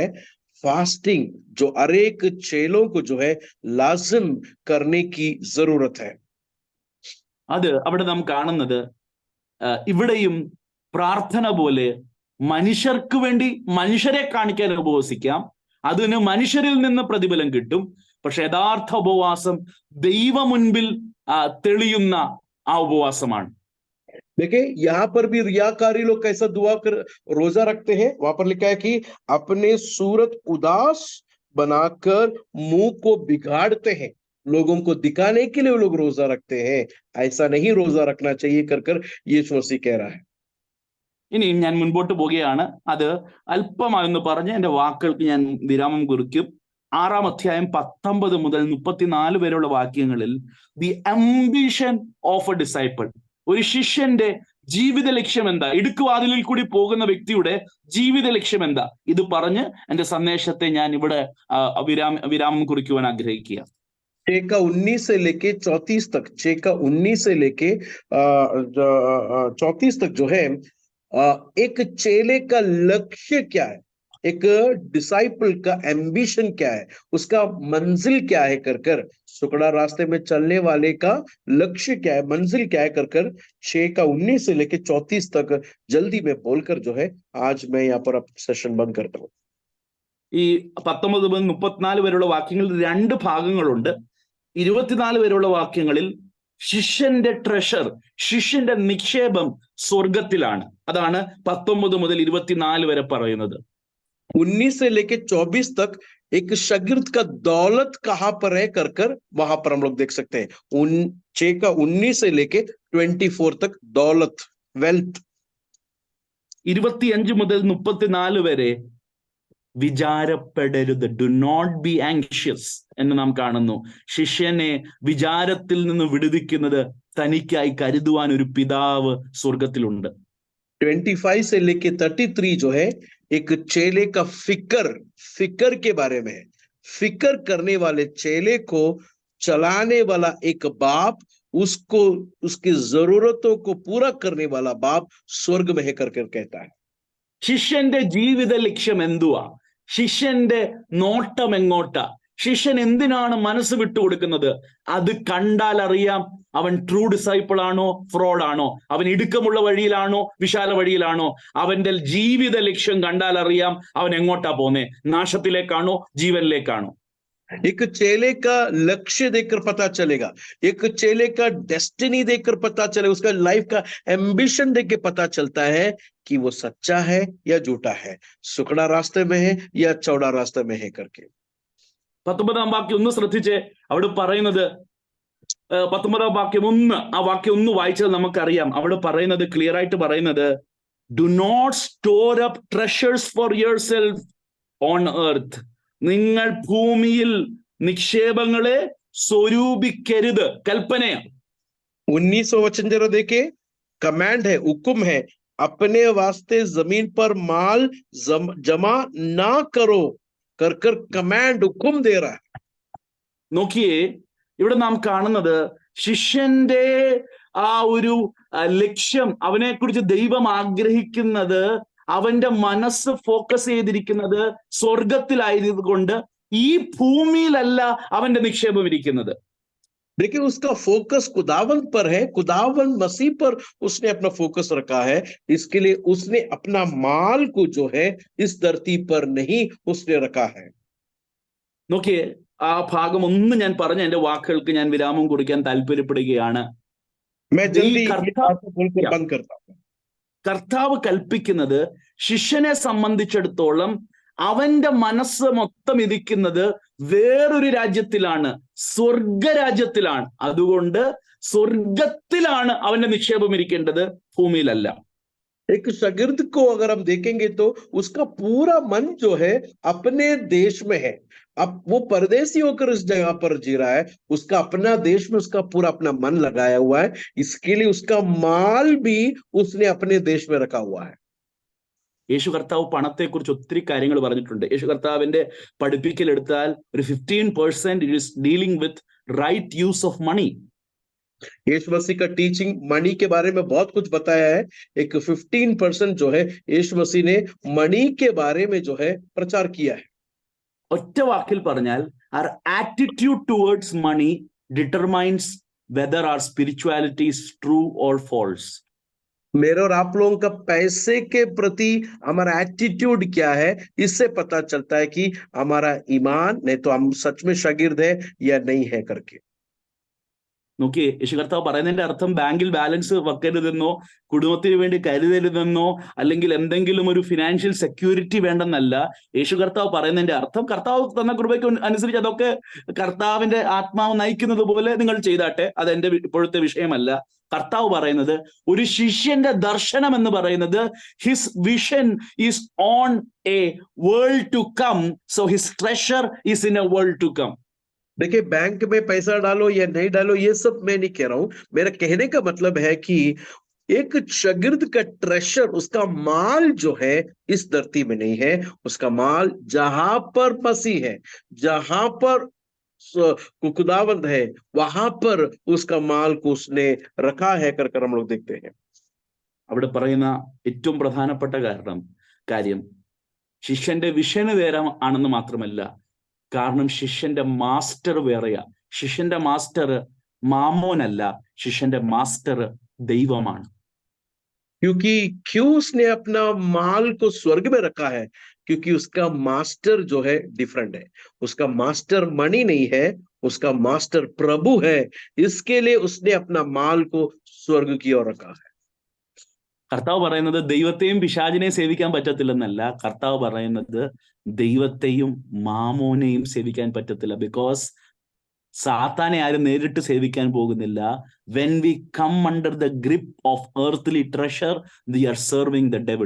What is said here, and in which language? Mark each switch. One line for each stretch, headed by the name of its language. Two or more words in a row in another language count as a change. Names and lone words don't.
Hindi: फास्टिंग, जो हर एक चेलों को जो है लाजिम करने की जरूरत है।
Malayalam: അത് അവിടെ നാം കാണുന്നത്, ഇവിടെയും പ്രാർത്ഥന പോലെ മനുഷ്യർക്ക് വേണ്ടി മനുഷ്യരെ കാണിക്കാൻ ഉപവസിക്കാം, അതിന് മനുഷ്യരിൽ നിന്ന് പ്രതിഫലം കിട്ടും. പക്ഷെ യഥാർത്ഥ ഉപവാസം ദൈവ മുൻപിൽ തെളിയുന്ന ആ ഉപവാസമാണ്.
Hindi: देखिए यहाँ पर भी रियाकारी लोग कैसा रोजा रखते हैं। वहां पर लिखा है कि अपने सूरत उदास बनाकर मुंह को बिगाड़ते हैं, लोगों को दिखाने के लिए वो लोग रोजा रखते हैं। ऐसा नहीं रोजा रखना चाहिए कर यीशु मसीह कह रहा है।
Malayalam: ഇനി ഞാൻ മുൻപോട്ട് പോവുകയാണ്. അത് അല്പമായൊന്ന് പറഞ്ഞ് എന്റെ വാക്കുകൾക്ക് ഞാൻ വിരാമം കുറിക്കും. 6-ാം അധ്യായം 19 മുതൽ 34 വരെയുള്ള വാക്യങ്ങളിൽ
English: The ambition of a disciple,
Malayalam: ഒരു ശിഷ്യന്റെ ജീവിത ലക്ഷ്യം എന്താ, ഇടുക്കുവാതിലിൽ കൂടി പോകുന്ന വ്യക്തിയുടെ ജീവിത ലക്ഷ്യം എന്താ, ഇത് പറഞ്ഞ് എന്റെ സന്ദേശത്തെ ഞാൻ ഇവിടെ വിരാമം കുറിക്കുവാൻ ആഗ്രഹിക്കുക.
Hindi: 6:19 से लेके 34 तक, 6:19 से लेके 34 तक जो है, एक चेले का लक्ष्य क्या है, एक डिसाइपल का एम्बिशन क्या है, उसका मंजिल क्या है कर सुकड़ा रास्ते में चलने वाले का लक्ष्य क्या है, मंजिल क्या है कर 6:19 से लेके 34 तक जल्दी में बोलकर जो है आज मैं यहाँ पर सेशन बंद करता हूँ।
Malayalam: ഈ 19 മുതൽ 34 വരെയുള്ള വാക്യങ്ങളിൽ 2 ഭാഗങ്ങളുണ്ട്. 24 വരെയുള്ള വാക്യങ്ങളിൽ ശിഷ്യന്റെ ട്രഷർ, ശിഷ്യന്റെ നിക്ഷേപം സ്വർഗത്തിലാണ്. അതാണ് 19 മുതൽ 24 വരെ പറയുന്നത്.
Hindi: 19 से लेके 24 तक एक शागिर्द का दौलत कहां पर है कर कर वहां पर हम लोग देख सकते हैं. 6 का 19 से लेके 24 तक दौलत, वेल्थ.
Malayalam: 25 മുതൽ 34 വരെ വിചാരപ്പെടരുത്,
English: Do not be anxious
Malayalam: എന്ന് നാം കാണുന്നു. ശിഷ്യനെ വിചാരത്തിൽ നിന്ന് വിടുവിക്കുന്നത് തനിക്കായി കരുതുവാൻ ഒരു പിതാവ് സ്വർഗത്തിലുണ്ട്.
Hindi: 25 से लेके 33 जो है एक चेले का फिकर के बारे में है. फिकर करने वाले चेले को चलाने वाला एक बाप, उसको उसकी जरूरतों को पूरा करने वाला बाप स्वर्ग में है कर कहता है.
Malayalam: ശിഷ്യന്റെ ജീവിത ലക്ഷ്യം എന്തുവാ? ശിഷ്യന്റെ നോട്ടം എങ്ങോട്ടാ? ശിഷ്യൻ എന്തിനാണ് മനസ്സ് വിട്ടുകൊടുക്കുന്നത്? അത് കണ്ടാൽ അറിയാം അവൻ
English: true disciple
Malayalam: ആണോ ഫ്രോഡ് ആണോ, അവൻ ഇടുക്കമുള്ള വഴിയിലാണോ വിശാല വഴിയിലാണോ. അവന്റെ ജീവിത ലക്ഷ്യം കണ്ടാൽ അറിയാം അവൻ എങ്ങോട്ടാ പോന്നെ, നാശത്തിലേക്കാണോ ജീവനിലേക്കാണോ.
Hindi: एक चेले का लक्ष्य देखकर पता चलेगा, एक चेले का डेस्टिनी देखकर पता चलेगा, उसका लाइफ का एम्बिशन देख के पता चलता है कि वो सच्चा है या झूठा है, सुखड़ा रास्ते में है या चौड़ा रास्ते में है करके.
Malayalam: 19 വാക്യം ഒന്ന് ശ്രദ്ധിച്ചേ. അവിടെ പറയുന്നത് 19 വാക്യം 1, ആ വാക്യം 1 വായിച്ചാൽ നമുക്കറിയാം. അവിടെ പറയുന്നത് ക്ലിയർ ആയിട്ട് പറയുന്നത്,
English: Do not store up treasures for yourself on earth.
Malayalam: നിങ്ങൾ ഭൂമിയിൽ നിക്ഷേപങ്ങളെ സ്വരൂപിക്കരുത്. കൽപ്പനയാണ്.
Hindi: 19 वचन जरा देखे, कमांड है, हुक्म है, अपने वास्ते जमीन पर माल जमा ना करो कर कर कमांड, हुक्म दे रहा है.
Malayalam: നോക്കിയേ, ഇവിടെ നാം കാണുന്നത് ശിഷ്യന്റെ ആ ഒരു ലക്ഷ്യം, അവനെ കുറിച്ച് ദൈവം ആഗ്രഹിക്കുന്നത്, അവന്റെ മനസ്സ് ഫോക്കസ് ചെയ്തിരിക്കുന്നത് സ്വർഗത്തിലായതുകൊണ്ട് ഈ ഭൂമിയിലല്ല അവന്റെ നിക്ഷേപം ഇരിക്കുന്നത്.
Hindi: देखिए उसका फोकस खुदावंत पर है, खुदावंत मसीह पर उसने अपना फोकस रखा है. इसके लिए उसने अपना माल को जो है इस धरती पर नहीं उसने रखा है.
Malayalam: നോക്കിയേ, ആ ഭാഗം ഒന്ന് ഞാൻ പറഞ്ഞ എന്റെ വാക്കുകൾക്ക് ഞാൻ വിരാമം കുറിക്കാൻ താല്പര്യപ്പെടുകയാണ്.
Hindi: मैं जल्दी ये बात बोलकर बंद करता हूं.
Malayalam: കർത്താവ് കൽപ്പിക്കുന്നത് ശിഷ്യനെ സംബന്ധിച്ചിടത്തോളം അവന്റെ മനസ്സ് മൊത്തം ഇരിക്കുന്നത് വേറൊരു രാജ്യത്തിലാണ്, സ്വർഗരാജ്യത്തിലാണ്. അതുകൊണ്ട് സ്വർഗത്തിലാണ് അവന്റെ നിക്ഷേപം ഇരിക്കേണ്ടത്, ഭൂമിയിലല്ല.
Hindi: एक शागिर्द को अगर हम देखेंगे तो उसका पूरा मन जो है अपने देश में है. अब वो परदेसी होकर इस जगह पर जी रहा है, उसका अपना देश में उसका पूरा अपना मन लगाया हुआ है. इसके लिए उसका माल भी उसने अपने देश में रखा हुआ है.
Malayalam: യേശു കർത്താവ് പണത്തെക്കുറിച്ച് ഒത്തിരി കാര്യങ്ങൾ പറഞ്ഞിട്ടുണ്ട്. യേശു കർത്താവിന്റെ പഠിപ്പിക്കൽ എടുത്താൽ ഒരു 15%
English: It is dealing with right use of money.
Hindi: यीशु मसीह का टीचिंग मनी के बारे में बहुत कुछ बताया है. एक 15% जो है यीशु मसीह ने मनी के बारे में जो है प्रचार किया है.
Malayalam: ഒറ്റ വാക്കിൽ പറഞ്ഞാൽ,
English: our attitude towards money determines whether our spirituality is true or false.
Hindi: मेरे और आप लोगों का पैसे के प्रति हमारा एटीट्यूड क्या है, इससे पता चलता है कि हमारा ईमान, नहीं तो हम सच में शागिर्द है या नहीं है करके.
Malayalam: നോക്കിയേ, യേശു കർത്താവ് പറയുന്നതിന്റെ അർത്ഥം ബാങ്കിൽ ബാലൻസ് വെക്കരുതെന്നോ കുടുംബത്തിന് വേണ്ടി കരുതരുതെന്നോ അല്ലെങ്കിൽ എന്തെങ്കിലും ഒരു
English: financial security
Malayalam: വേണ്ടെന്നല്ല. യേശു കർത്താവ് പറയുന്നതിന്റെ അർത്ഥം, കർത്താവ് തന്ന കൃപയ്ക്ക് അനുസരിച്ച് അതൊക്കെ കർത്താവിന്റെ ആത്മാവ് നയിക്കുന്നത് പോലെ നിങ്ങൾ ചെയ്താട്ടെ, അത് എന്റെ ഇപ്പോഴത്തെ വിഷയമല്ല. കർത്താവ് പറയുന്നത്, ഒരു ശിഷ്യന്റെ ദർശനം എന്ന് പറയുന്നത്
English: His vision is on a world to come, so his treasure is in a world to come.
Hindi: देखिए बैंक में पैसा डालो या नहीं डालो ये सब मैं नहीं कह रहा हूं. मेरा कहने का मतलब है कि एक शागिर्द का ट्रेशर, उसका माल जो है इस धरती में नहीं है, उसका माल जहां पर मसीह है, जहां पर खुदावंद है, वहां पर उसका माल को उसने रखा है कर हम लोग देखते हैं.
Malayalam: അവിടെ പറയുന്ന ഏറ്റവും പ്രധാനപ്പെട്ട കാര്യം ശിഷ്യന്റെ വിഷന് വേറെ ആണെന്ന് മാത്രമല്ല, കാരണം ശിഷ്യന്റെ മാസ്റ്റർ വേറെയാ. ശിഷ്യന്റെ മാസ്റ്റർ മാമോനല്ല, ശിഷ്യന്റെ മാസ്റ്റർ ദൈവമാണ്.
Hindi: क्योंकि क्यों उसने अपना माल को स्वर्ग में रखा है, क्योंकि उसका मास्टर जो है डिफरेंट है. उसका मास्टर मनी नहीं है, उसका मास्टर प्रभु है, इसके लिए उसने अपना माल को स्वर्ग की ओर रखा है।
Malayalam: കർത്താവ് പറയുന്നത് ദൈവത്തെയും പിശാചിനെയും സേവിക്കാൻ പറ്റത്തില്ലെന്നല്ല, കർത്താവ് പറയുന്നത് ദൈവത്തെയും മാമോനെയും സേവിക്കാൻ പറ്റത്തില്ല. ബിക്കോസ് സാത്താനെ ആരും നേരിട്ട് സേവിക്കാൻ പോകുന്നില്ല.
English: When we come under the grip of earthly treasure, we are serving the devil.